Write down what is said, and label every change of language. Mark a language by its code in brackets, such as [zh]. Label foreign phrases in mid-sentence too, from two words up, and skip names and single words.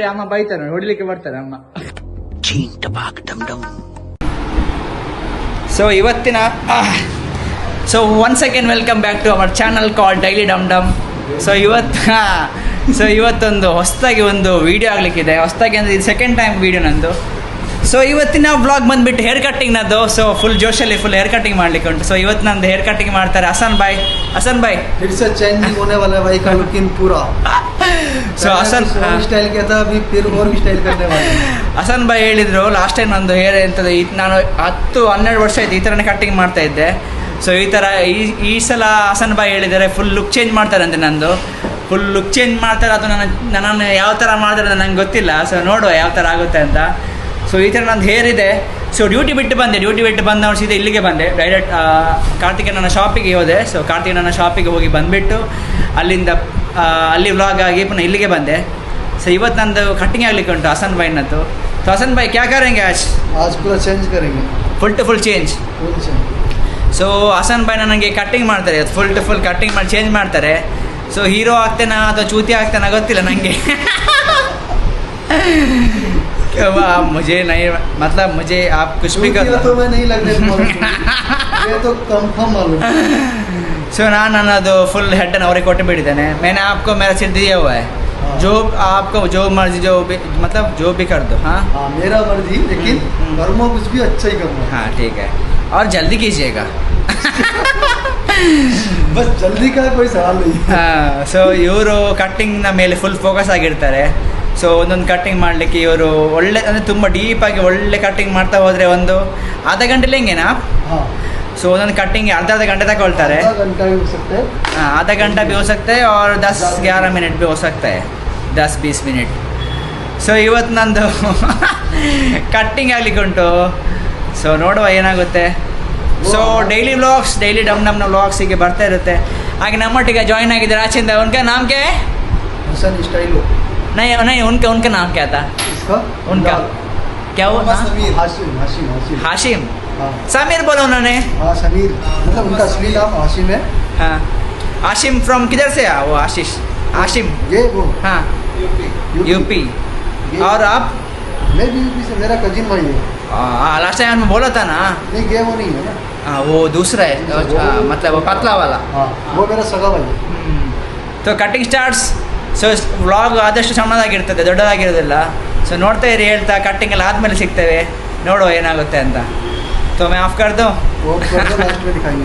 [kn] ಅಮ್ಮ ಬೈತಾರೆ ನೋಡಿ, ಹೊಡಿಲಿಕ್ಕೆ ಬರ್ತಾರೆ ಅಮ್ಮ. ಸೊ ಇವತ್ತಿನ ಸೊ [en] once again welcome back to our channel call [kn] ಡೈಲಿ ಡಮ್ ಡಮ್. ಸೊ ಇವತ್ತೊಂದು ಹೊಸದಾಗಿ ಒಂದು ವಿಡಿಯೋ ಆಗಲಿಕ್ಕಿದೆ. ಹೊಸದಾಗಿ ಅಂದರೆ ಇದು [en] second time video [kn] ನಂದು. ಸೊ ಇವತ್ತಿನ ವ್ಲಾಗ್ ಬಂದ್ಬಿಟ್ಟು [en] hair cutting [kn] ನದ್ದು. ಸೊ ಫುಲ್ ಜೋಶಲ್ಲಿ [en] full hair cutting [kn] ಮಾಡ್ಲಿಕ್ಕೆ ಉಂಟು. ಸೊ ಇವತ್ತು ನಂದು [en] hair cutting [kn] ಮಾಡ್ತಾರೆ ಹಸನ್ ಭಾಯ್. [hi] फिर से चेंजिंग होने वाला है भाई का लुकिंग पूरा। [kn] ಸೊ [hi] स्टाइल किया था, अभी फिर और भी स्टाइल करने वाले हैं। [kn] ಹಸನ್ ಭಾಯ್ ಹೇಳಿದ್ರು [en] last time [kn] ನಂದು ಹೇರ್ ಎಂಥದ್ದು ನಾನು 10-12 ವರ್ಷ ಆಯ್ತು ಈ ಥರನೇ ಕಟ್ಟಿಂಗ್ ಮಾಡ್ತಾ ಇದ್ದೆ. ಸೊ ಈ ಥರ ಈ ಸಲ ಹಸನ್ ಭಾಯ್ ಹೇಳಿದ್ದಾರೆ [en] full look change [kn] ಮಾಡ್ತಾರಂತೆ. ನಂದು [en] full look change [kn] ಮಾಡ್ತಾರೆ. ಅದು ನನ್ನನ್ನು ಯಾವ ಥರ ಮಾಡ್ತಾರೆ ಅಂತ ನಂಗೆ ಗೊತ್ತಿಲ್ಲ. ಸೊ ನೋಡುವ ಯಾವ ಥರ ಆಗುತ್ತೆ ಅಂತ. ಸೊ ಈ ಥರ ನಂದು ಹೇರ್ ಇದೆ. ಸೊ ಡ್ಯೂಟಿ ಬಿಟ್ಟು ಬಂದವನು ಸೀದಾ ಇಲ್ಲಿಗೆ ಬಂದೆ ಡೈರೆಕ್ಟ್ ಕಾರ್ತಿಕಣ್ಣನ ಶಾಪಿಗೆ ಹೋದೆ. ಸೊ ಕಾರ್ತಿಕಣ್ಣನ ಶಾಪಿಗೆ ಹೋಗಿ ಬಂದುಬಿಟ್ಟು ಅಲ್ಲಿಂದ ಅಲ್ಲಿ ವ್ಲಾಗ್ ಆಗಿ ಪುನಃ ಇಲ್ಲಿಗೆ ಬಂದೆ. ಸೊ ಇವತ್ತು ನಂದು ಕಟ್ಟಿಂಗ್ ಆಗಲಿಕ್ಕೆ ಉಂಟು ಹಸನ್ ಭಾಯ್ನದ್ದು. [hi] सो हसन भाई क्या करेंगे आज पूरा चेंज करेंगे, [en] full to full change. [kn] ಸೊ ಹಸನ್ ಭಾಯ್ ನನಗೆ ಕಟ್ಟಿಂಗ್ ಮಾಡ್ತಾರೆ, [en] full to full cutting [kn] ಮಾಡಿ ಚೇಂಜ್ ಮಾಡ್ತಾರೆ. ಸೊ ಹೀರೋ ಆಗ್ತೇನಾ ಅಥವಾ ಚೂತಿ ಆಗ್ತೇನಾ ಗೊತ್ತಿಲ್ಲ ನನಗೆ. [hi] मुझे नहीं मतलब मुझे आप कुछ भी कर तो मैं नहीं लग रहा ये तो कंफर्म मालूम। [kn] सो नನ್ನದು ಫುಲ್ ಹೆಡ್ ಅನ್ನು ಅವರಿಗೆ ಕೊಟ್ಟು ಬಿಟ್ಟಿದ್ದೇನೆ. [hi] मैंने आपको मेरा सिर दिया हुआ है, जो आपको जो मर्जी जो भी मतलब जो भी कर दो. हाँ मेरा मर्जी, लेकिन कर्मो कुछ भी अच्छा ही करना। हाँ ठीक है, और जल्दी कीजिएगा. बस जल्दी का कोई सवाल नहीं. [kn] ಸೊ ಇವರು ಕಟ್ಟಿಂಗ್ನ ಮೇಲೆ [en] full focus [kn] ಆಗಿರ್ತಾರೆ. ಸೊ ಒಂದೊಂದು ಕಟ್ಟಿಂಗ್ ಮಾಡಲಿಕ್ಕೆ ಇವರು ಒಳ್ಳೆ ಅಂದರೆ ತುಂಬ ಡೀಪಾಗಿ ಒಳ್ಳೆ ಕಟ್ಟಿಂಗ್ ಮಾಡ್ತಾ ಹೋದರೆ ಒಂದು ಆಧ ಗಂಟೆಲಿ ಹೆಂಗೇನಾ. ಸೊ ಒಂದೊಂದು ಕಟ್ಟಿಂಗ್ ಅರ್ಧ ಗಂಟೆ ತಗೊಳ್ತಾರೆ. [hi] आधा घंटा भी हो सकता है और 10-11 मिनट भी हो सकता है, 10-20 मिनट. [kn] ಸೊ ಇವತ್ತು ನಂದು ಕಟ್ಟಿಂಗ್ ಆಗಲಿಕ್ಕೆ ಉಂಟು. ಸೊ ನೋಡುವ ಏನಾಗುತ್ತೆ. ಸೊ [en] daily vlogs, [kn] ಡೈಲಿ ಡಮ್ ಡಮ್ನ ವ್ಲಾಗ್ಸ್ ಹೀಗೆ ಬರ್ತಾ ಇರುತ್ತೆ. ಹಾಗೆ ನಮ್ಮೊಟ್ಟಿಗೆ ಜಾಯ್ನ್ ಆಗಿದ್ದಾರೆ ಆಚೆಯಿಂದ. [hi] उनका नाम क्या है? हसन स्टाइलो नहीं नहीं, उनका नाम क्या था? उनका क्या हुआ? हाशिम. समीर बोला उन्होंने. हाँ समीर, मतलब उनका असली नाम हाशिम है. हाँ हाशिम फ्रॉम किधर से वो आशीष हाशिम? ये वो हाँ यूपी. और आप? मैं भी यूपी से, मेरा कजिन भाई है. [en] last time [hi] में बोला था ना. नहीं ये वो नहीं है ना. हाँ वो दूसरा है, मतलब वो पतला वाला. हाँ वो मेरा सगा भाई है. [en] तो cutting starts. [kn] ಸೊ ವ್ಲಾಗ್ ಆದಷ್ಟು ಸಣ್ಣದಾಗಿರ್ತದೆ, ದೊಡ್ಡದಾಗಿರೋದಿಲ್ಲ. ಸೊ ನೋಡ್ತಾ ಇರಿ, ಹೇಳ್ತಾ ಕಟ್ಟಿಂಗ್ ಎಲ್ಲ ಆದಮೇಲೆ ಸಿಗ್ತೇವೆ, ನೋಡುವ ಏನಾಗುತ್ತೆ ಅಂತ. [hi] तो मैं ऑफ कर दूँ? वो कर दो, लास्ट में दिखाएंगे.